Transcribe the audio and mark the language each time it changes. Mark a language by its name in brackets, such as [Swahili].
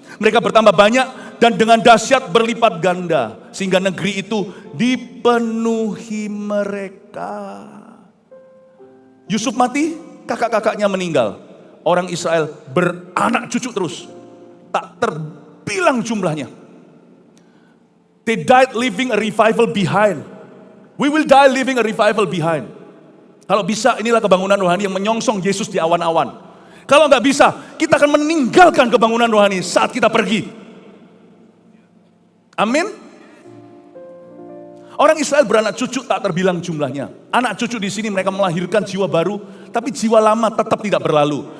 [Indonesian] Mereka bertambah banyak dan dengan dahsyat berlipat ganda. Sehingga negeri itu dipenuhi mereka. Yusuf mati, kakak-kakaknya meninggal. Orang Israel beranak cucu terus. Tak terbilang jumlahnya. [English] They died leaving a revival behind. We will die leaving a revival behind. [Indonesian] Kalau bisa, inilah kebangunan rohani yang menyongsong Yesus di awan-awan. Kalau nggak bisa, kita akan meninggalkan kebangunan rohani saat kita pergi. Amin. Orang Israel beranak cucu tak terbilang jumlahnya. Anak cucu di sini mereka melahirkan jiwa baru, tapi jiwa lama tetap tidak berlalu.